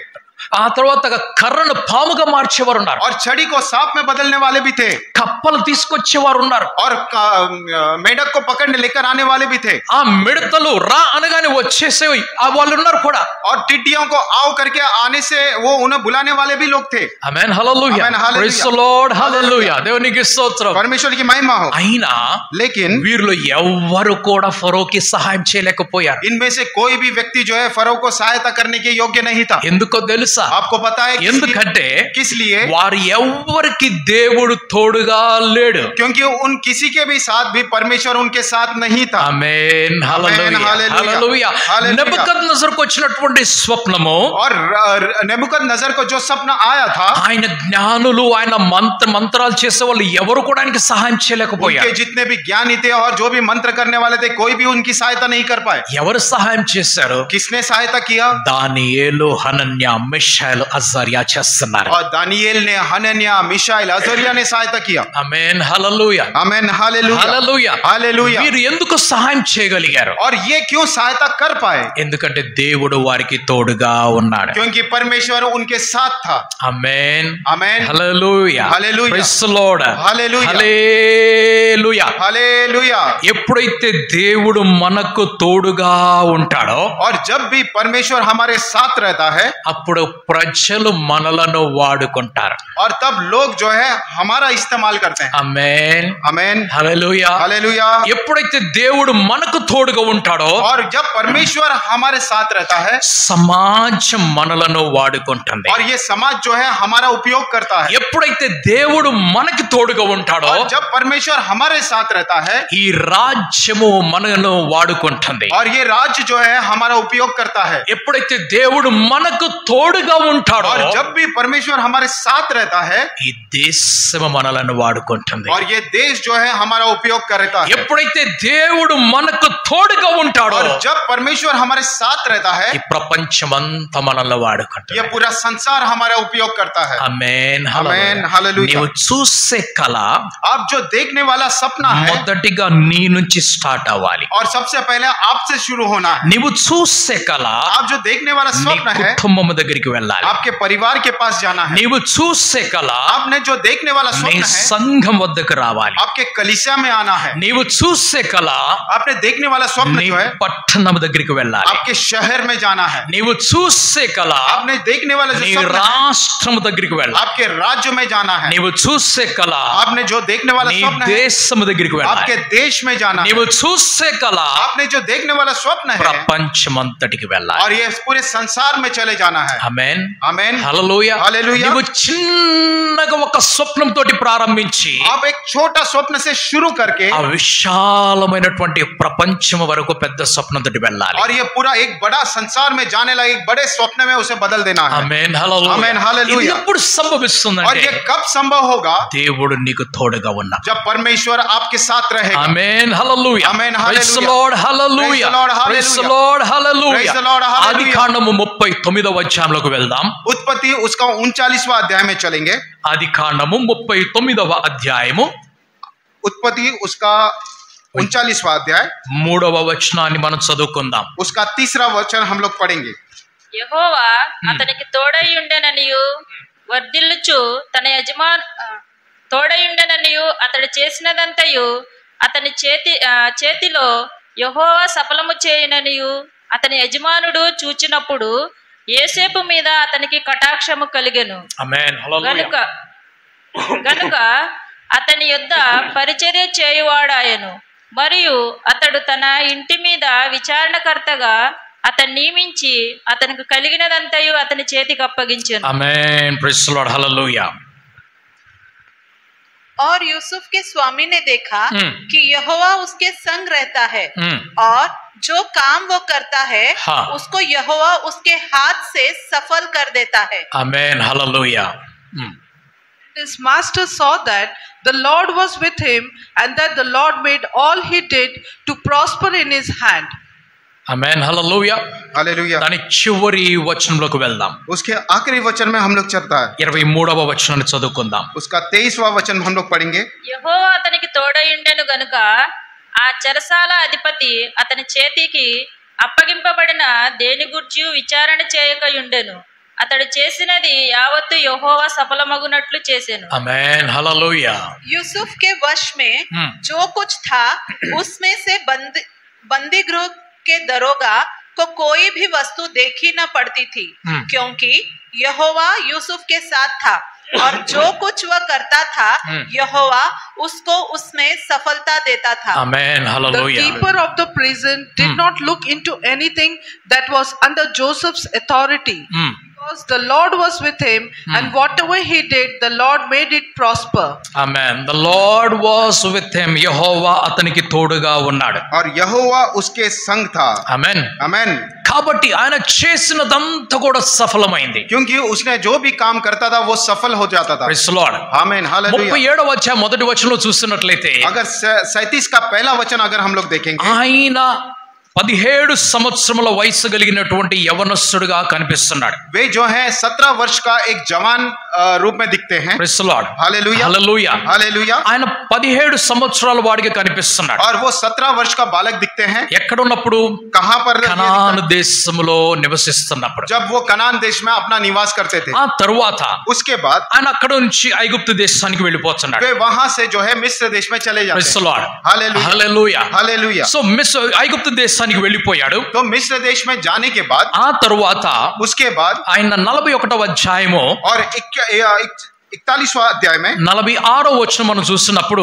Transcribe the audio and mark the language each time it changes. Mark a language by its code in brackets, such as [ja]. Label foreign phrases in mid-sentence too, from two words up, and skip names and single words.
[te] ఆ తర్వాత కర్రను పాముగా మార్చేవారు ఉన్నారు. [hi] और छड़ी को सांप में बदलने वाले भी थे. [te] కప్పలు తీసుకొచ్చేవారు ఉన్నారు. [hi] और मेढक को पकड़ने लेकर आने वाले भी थे. [te] ఆ మిడతలు రా అనగానే వచ్చేసేవి వాళ్ళు ఉన్నారు కూడా. [hi] और टिड्डियों को आओ करके आने से वो उन्हें बुलाने वाले भी लोग थे. [te] ఆమేన్ హల్లెలూయా. ఆమేన్ హల్లెలూయా. [en] Praise the Lord [te] హల్లెలూయా. దేవునికి స్తోత్రం. [hi] परमेश्वर की महिमा हो. [te] అయినా [hi] लेकिन [te] వీరిలో ఎవ్వరు కూడా ఫరోకి సహాయం చేయలేకపోయారు. [hi] इनमें से कोई भी व्यक्ति जो है फरो को सहायता करने के योग्य नहीं था. [te] ఎందుకో తెలుసా? [hi] आपको पता है [te] ఎందుకంటే [hi] किस लिए? [te] వారు ఎవ్వరికి దేవుడు తోడుగా లేడు. [hi] क्योंकि उन किसी के भी साथ भी परमेश्वर उनके साथ नहीं था. [te] ఆమేన్ హల్లెలూయా. [hi] हालेलुया. [te] హల్లెలూయా. [hi] हालेलुया. [te] నెబుకద్నెజరుకు వచ్చినటువంటి స్వప్నము, [hi] और नेबुकदनेस्सर को जो सपना आया था, [te] ఆయన జ్ఞానులు ఆయన మంత్రాలు చేసే వాళ్ళు ఎవరు కూడా ఆయనకి సహాయం చేయలేకపోయారు. [hi] उनके जितने भी ज्ञानी थे और जो भी मंत्र करने वाले थे, कोई भी उनकी सहायता नहीं कर पाए. [te] ఎవరు సహాయం చేశారు? [hi] किसने सहायता किया? [te] దానియేలు, హనన్యా, మిషాయేలు, అజర్యా చేస్తున్నారు. [hi] और दानिయేल ने, हनन्या, मिशाएल, अजर्या ने सहायता किया. [te] ఆమేన్ హల్లెలూయా. [hi] आमेन हालेलुया. [te] హల్లెలూయా. [hi] हालेलुया. [te] వీరు ఎందుకు సహాయం చేయగలిగారు? [hi] और ये क्यों सहायता कर पाए? [te] ఎందుకంటే దేవుడు వారికి తోడుగా ఉన్నాడు. [hi] क्योंकि परमेश्वर उनके साथ था. [te] ఆమేన్ [hi] आमेन [te] హల్లెలూయా. [hi] हालेलुया. [en] Praise the Lord [hi] हालेलुया. [te] హల్లెలూయా. [hi] हालेलुया. [te] ఎప్పుడైతే దేవుడు మనకు తోడుగా ఉంటాడో [hi] और जब भी परमेश्वर हमारे साथ रहता है, [te] అప్పుడు ప్రజలు మనలను వాడుకుంటారు. [hi] और तब लोग जो है हमारा इस्तेमाल करते हैं. [te] ఆమేన్ [hi] आमेन [te] హల్లెలూయా. [hi] हालेलुया. [te] ఎప్పుడైతే దేవుడు మనకు తోడుగా ఉంటాడో [hi] और जब परमेश्वर हमारे साथ रहता है, [te] సమాజం మనలను వాడుకుంటుంది. [hi] और ये समाज जो है हमारा उपयोग करता है. [te] ఎప్పుడైతే దేవుడు మనకి తోడుగా ఉంటాడో [hi] और जब परमेश्वर हमारे साथ रहता है, [te] ఈ రాజ్యము మనను వాడుకుంటుంది. [hi] और ये राज्य जो है हमारा उपयोग करता है. [te] ఎప్పుడైతే దేవుడు మనకు తోడుగా ఉంటాడో [hi] और जब भी परमेश्वर हमारे साथ रहता है, [te] ఈ దేశము మనలను వాడుకుంటుంది. [hi] और ये देश जो है हमारा उपयोग करता है. [te] ఎప్పుడైతే దేవుడు మనకు తోడుగా ఉంటాడో [hi] और जब परमेश्वर हमारे साथ रहता है, [te] ఈ ప్రపంచమంతా మనల్ని వాడుకుంటుంది. [hi] ये पूरा संसार हमारा उपयोग करता है. [te] ఆమేన్ [hi] आमेन हालेलुया. [te] నీవు చూసే కళ [hi] आप जो देखने वाला सपना है, [te] మొదటిగా నీ నుంచి స్టార్ట్ అవ్వాలి. [hi] और सबसे पहले आपसे शुरू होना है. [te] నీవు చూసే కళ [hi] आप जो देखने वाला [te] నీ [hi] स्वप्न है, [te] కుటుంబం దగ్గరికి వెళ్ళాలి. [hi] आपके परिवार के पास जाना है. [te] నీవు చూసే కళ [hi] आपने जो देखने वाला [te] నీ [hi] स्वप्न है, [te] సంఘం వద్దకు రావాలి. [hi] आपके कलीसिया में आना है. [te] నీవు చూసే కళ [hi] आपने देखने वाला स्वप्न [te] నీ [hi] जो है, [te] పట్టణం దగ్గరికి వెళ్ళాలి. [hi] आपके शहर में जाना है. [te] నీవు చూసే కళ [hi] आपने देखने वाला जो [te] నీ [hi] स्वप्न है, [te] రాష్ట్రం దగ్గరికి వెళ్ళాలి. [hi] आपके राज्य में जाना है. [te] నీవు చూసే కళ [hi] आपने जो देखने वाला [te] నీ [hi] स्वप्न है, [te] దేశం దగ్గరికి వెళ్ళాలి. [hi] आपके देश में जाना है. [te] నీవు చూసే కళ [hi] आपने जो देखने वाला स्वप्न है, [te] ప్రపంచమంతటికి వెళ్ళాలి. [hi] और ये पूरे संसार में चले जाना है. [te] ఆమేన్ [hi] आमेन [te] హల్లెలూయా. [hi] हालेलुया. [te] నీవు చిన్నగా ఒక స్వప్నం తోటి ప్రారంభించి [hi] आप एक छोटा स्वप्न से शुरू करके [te] ఆ విశాలమైనటువంటి ప్రపంచ ప్రపంచం వరకు పెద్ద స్వప్నంతోటి వెళ్ళాలి. [hi] और ये पूरा एक बड़ा संसार में जाने लगा, एक बड़े स्वप्न में उसे बदल देना है. [te] ఆమేన్ హల్లెలూయా. ఆమేన్ హల్లెలూయా. ఇది ఎప్పుడు సంభవిస్తుందంటే, [hi] और ये कब संभव होगा? [te] దేవుడు నీకు తోడుగా ఉన్నాడు. [hi] जब परमेश्वर आपके साथ रहेगा. [te] ఆమేన్ హల్లెలూయా. ఆమేన్ [en] Praise the [te] హల్లెలూయా. [en] Lord hallelujah. Praise the Lord hallelujah. Praise the Lord హల్లెలూయా. [te] ఆదికాండము 39వ అధ్యాయంలోకి వెళ్దాం. [hi] उत्पत्ति उसका 39वां अध्याय में चलेंगे. [te] ఆదికాండము 39వ అధ్యాయము [hi] उत्पत्ति उसका 39वां अध्याय [te] 3వ వచనాన్ని మనం చదువుకుందాం. [hi] उसका 3रा वचन हम लोग पढ़ेंगे. [te] యెహోవా అతనికి తోడైయుండెననియు వర్ధిల్లుచు తన తోడైయుండెననియు అతడు చేసినదంతయు అతని చేతిలో యెహోవా సఫలము చేయుననియు అతని యజమానుడు చూచినప్పుడు యోసేపు మీద అతనికి కటాక్షము కలిగెను. ఆమేన్ హల్లెలూయా. గనుక అతని యొద్ద పరిచర్య చేయువాడాయను. మరియు అతడు తన ఇంటి మీద విచారణకర్తగా అతన్ని నియమించి అతనికి కలిగినదంతయు అతని చేతికి అప్పగించెను. ఆమేన్. [en] Praise the Lord [te] హల్లెలూయా. [hi] और यूसुफ के स्वामी ने देखा कि यहोवा उसके संग रहता है और जो काम वो करता है उसको यहोवा उसके हाथ से सफल कर देता है. आमेन हालेलुया. [en] His master saw that the Lord was with him and that the Lord made all he did to prosper in his hand. [hi] आमेन हालेलुया. हालेलुया. దాని చివరి వచనంలోకి వెళ్దాం. उसके आखिरी वचन में हम लोग चलता है. 23వ వచనాన్ని చదువుకుందాం. उसका 23वां वचन हम लोग पढ़ेंगे. యెహోవా అతనికి తోడైయుండెను గనుక ఆ చెరసాల అధిపతి అతని చేతికి అప్పగింపబడిన దేని గూర్చి విచారణ చేయకయుండెను. అతడు చేసినది యావత్తు యెహోవా సఫలమగునట్లు చేసెను. ఆమేన్ హల్లెలూయా. यूसुफ के वश में जो कुछ था उसमें से बंदी गृह के दरोगा को कोई भी वस्तु देखी न पड़ती थी, क्योंकि यहोवा यूसुफ के साथ था और जो कुछ वह करता था यहोवा उसको उसमें सफलता देता था. आमेन [en] The [hi] हालेलुया. [en] keeper of the prison did not look into anything that was under Joseph's authority, because the Lord was with him and whatever he did the Lord made it prosper. Amen. The Lord was with him. [te] యెహోవా అతనికి తోడుగా ఉన్నాడు. [hi] और यहोवा उसके संग था. [te] ఆమేన్. [hi] आमेन. [te] కాబట్టి ఆయన చేసినదంతా కూడా సఫలమైంది. [hi] क्योंकि उसने जो भी काम करता था वो सफल हो जाता था. [en] Praise the Lord. [hi] आमेन हालेलुया. [te] 37వ అధ్యాయం మొదటి వచనంలో చూస్తున్నట్లయితే, [hi] अगर 37 का पहला वचन अगर हम लोग देखेंगे, [te] ఆయన 17 సంవత్సరముల వయసు కలిగినటువంటి యవనస్తుడుగా కనిపిస్తున్నాడు. [hi] वे जो है 17 वर्ष का एक जवान रूप में दिखते हैं. [en] Praise the Lord. [hi] हालेलुया. [te] హల్లెలూయా. [hi] हालेलुया. [te] ఆయన 17 సంవత్సరాల వాడిగా కనిపిస్తున్నాడు. [hi] और वो 17 वर्ष का बालक दिखते हैं. [te] ఎక్కడ ఉన్నప్పుడు? [hi] कहां पर? [te] కనాను దేశములో నివసిస్తున్నప్పుడు. [hi] जब वो कनान देश में अपना निवास करते थे. [te] ఆ తరువాత [hi] उसके बाद [te] ఆయన అక్కడ నుంచి ఐగుప్తు దేశానికి వెళ్ళిపోతున్నాడు. [hi] वे वहां से जो है मिस्र देश में चले जाते [en] Praise the [hi] हैं. [en] Lord. [hi] हालेलुया. [te] హల్లెలూయా. [hi] हालेलुया. [te] సో ఐగుప్తు దేశానికి వెళ్ళిపోయాడు. [hi] तो मिस्र देश में जाने के बाद, [te] ఆ తరువాత [hi] उसके बाद [te] ఆయన 41వ అధ్యాయము [hi] और 41वां अध्याय में [te] 46వ వచనం మనం చూస్తున్నప్పుడు,